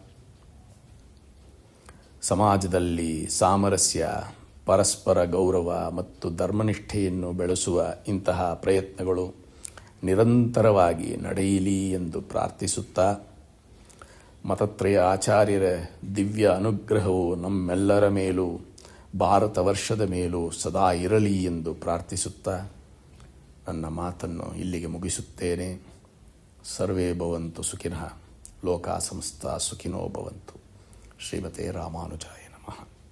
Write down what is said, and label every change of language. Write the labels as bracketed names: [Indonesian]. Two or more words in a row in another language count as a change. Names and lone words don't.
[Kannada] ಸಮಾಜದಲ್ಲಿ ಸಾಮರಸ್ಯ, ಪರಸ್ಪರ ಗೌರವ ಮತ್ತು ಧರ್ಮನಿಷ್ಠೆಯನ್ನು ಬೆಳೆಸುವ ಇಂತಹ ಪ್ರಯತ್ನಗಳು ನಿರಂತರವಾಗಿ ನಡೆಯಲಿ ಎಂದು ಪ್ರಾರ್ಥಿಸುತ್ತಾ, ಮತತ್ರಯ ಆಚಾರ್ಯರ ದಿವ್ಯ ಅನುಗ್ರಹವು ನಮ್ಮೆಲ್ಲರ ಮೇಲೂ, ಭಾರತ ವರ್ಷದ ಮೇಲೂ ಸದಾ ಇರಲಿ ಎಂದು ಪ್ರಾರ್ಥಿಸುತ್ತಾ ನನ್ನ ಮಾತನ್ನು ಇಲ್ಲಿಗೆ ಮುಗಿಸುತ್ತೇನೆ. [Sanskrit] ಸರ್ವೇ ಭವಂತು ಸುಖಿನಃ, ಲೋಕಾ ಸಮಸ್ತ ಸುಖಿನೋ ಭವಂತು. ಶ್ರೀಮತೆ ರಾಮಾನುಜಾಯ ನಮಃ.